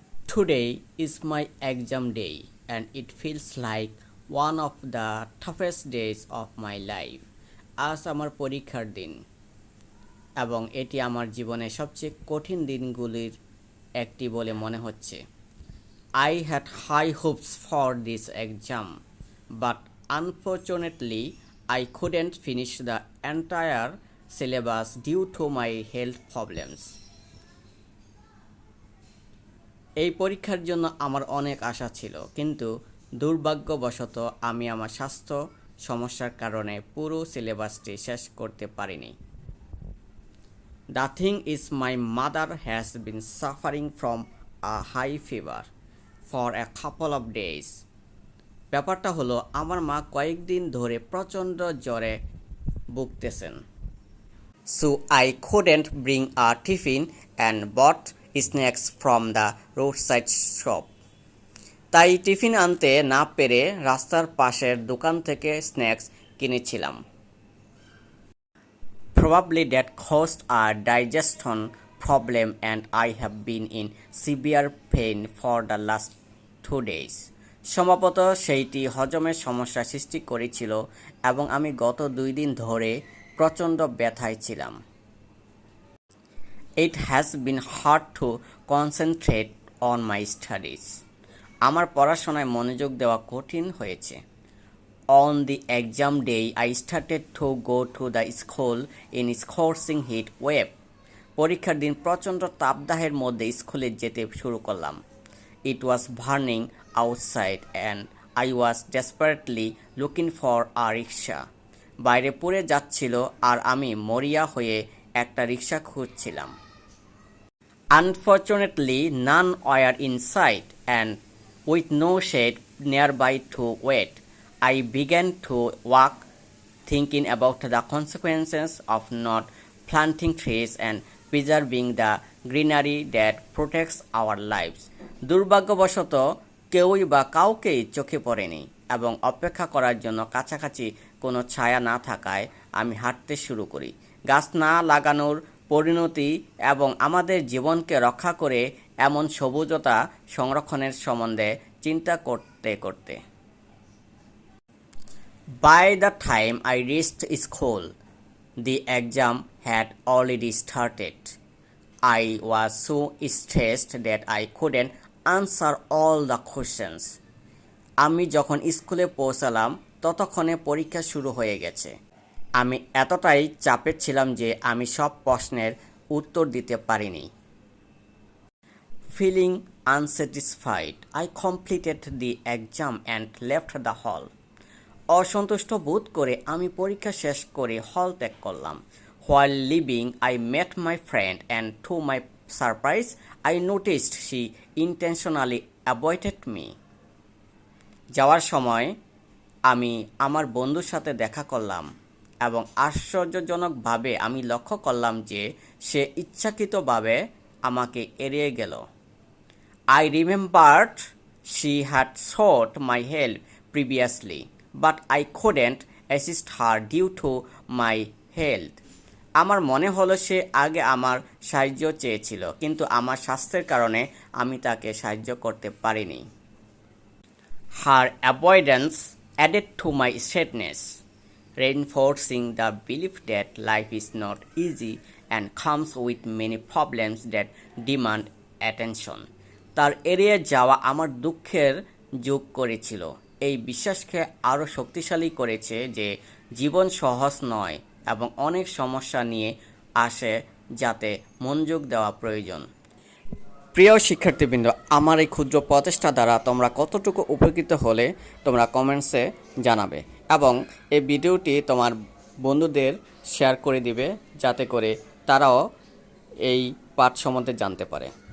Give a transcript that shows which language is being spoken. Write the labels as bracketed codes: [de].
[en] Today is my exam day and it feels like one of the toughest days of my life. [bn] আজ আমার পরীক্ষার দিন এবং এটি আমার জীবনের সবচেয়ে কঠিন দিনগুলির একটি বলে মনে হচ্ছে। [en] I had high hopes for this exam, but unfortunately, I couldn't finish the entire syllabus due to my health problems. [bn] এই পরীক্ষার জন্য আমার অনেক আশা ছিল, কিন্তু দুর্ভাগ্যবশত আমি আমার স্বাস্থ্য সমস্যার কারণে পুরো সিলেবাসটি শেষ করতে পারিনি। [en] The thing is, my mother has been suffering from a high fever for a couple of days. [bn] ব্যাপারটা হলো আমার মা কয়েকদিন ধরে প্রচণ্ড জ্বরে ভুগতেছেন। [en] So I couldn't bring a tiffin and bought snacks from the roadside shop. [bn] তাই টিফিন আনতে না পেরে রাস্তার পাশের দোকান থেকে স্ন্যাক্স কিনেছিলাম। [en] Probably that caused a digestion problem and I have been in severe pain for the last 2 days. [bn] সম্ভবত সেইটি হজমের সমস্যা সৃষ্টি করেছিল এবং আমি গত 2 দিন ধরে প্রচণ্ড ব্যথায় ছিলাম। [en] It has been hard to concentrate on my studies. [bn] আমার পড়াশোনায় মনোযোগ দেওয়া কঠিন হয়েছে। [en] On the exam day, I started to go to the school in scorching heat wave. [bn] পরীক্ষার দিন প্রচণ্ড তাপদাহের মধ্যে স্কুলে যেতে শুরু করলাম। [en] It was burning outside and I was desperately looking for a rickshaw. [bn] বাইরে পুড়ে যাচ্ছিল আর আমি মরিয়া হয়ে একটা রিক্সা খুঁজছিলাম। [en] Unfortunately, none were in sight and with no shade nearby to wait, I began to walk, thinking about the consequences of not planting trees and preserving the greenery that protects our lives. [bn] দুর্ভাগ্যবশত কেউই বা কাউকেই চোখে পড়েনি এবং অপেক্ষা করার জন্য কাছাকাছি কোনো ছায়া না থাকায় আমি হাঁটতে শুরু করি। গাছ না লাগানোর পরিণতি এবং আমাদের জীবনকে রক্ষা করে এমন সবুজতা সংরক্ষণের সম্বন্ধে চিন্তা করতে প্লে করতে। [en] By the time I reached school, the exam had already started. I was so stressed that I couldn't answer all the questions. [bn] আমি যখন স্কুলে পৌঁছালাম ততক্ষণে পরীক্ষা শুরু হয়ে গেছে। আমি এতটাই চাপে ছিলাম যে আমি সব প্রশ্নের উত্তর দিতে পারিনি। [en] Feeling unsatisfied, I completed the exam and left the hall. [bn] অসন্তুষ্ট বোধ করে আমি পরীক্ষা শেষ করে হল ত্যাগ করলাম। [en] While leaving, I met my friend and to my surprise, I noticed she intentionally avoided me. [bn] যাওয়ার সময় আমি আমার বন্ধুর সাথে দেখা করলাম এবং আশ্চর্যজনকভাবে আমি লক্ষ্য করলাম যে সে ইচ্ছাকৃতভাবে আমাকে এড়িয়ে গেল। [en] I remembered she had sought my help previously, but I couldn't assist her due to my health. [bn] আমার মনে হলো সে আগে আমার সাহায্য চেয়েছিল, কিন্তু আমার স্বাস্থ্যের কারণে আমি তাকে সাহায্য করতে পারিনি। [en] Her avoidance added to my sadness, reinforcing the belief that life is not easy and comes with many problems that demand attention. [bn] তার এড়িয়ে যাওয়া আমার দুঃখের যোগ করেছিল। এই বিশ্বাসকে আরও শক্তিশালী করেছে যে জীবন সহজ নয় এবং অনেক সমস্যা নিয়ে আসে যাতে মনোযোগ দেওয়া প্রয়োজন। প্রিয় শিক্ষার্থীবৃন্দ, আমার এই ক্ষুদ্র প্রচেষ্টা দ্বারা তোমরা কতটুকু উপকৃত হলে তোমরা কমেন্টসে জানাবে এবং এই ভিডিওটি তোমার বন্ধুদের শেয়ার করে দিবে যাতে করে তারাও এই পাঠ সম্বন্ধে জানতে পারে।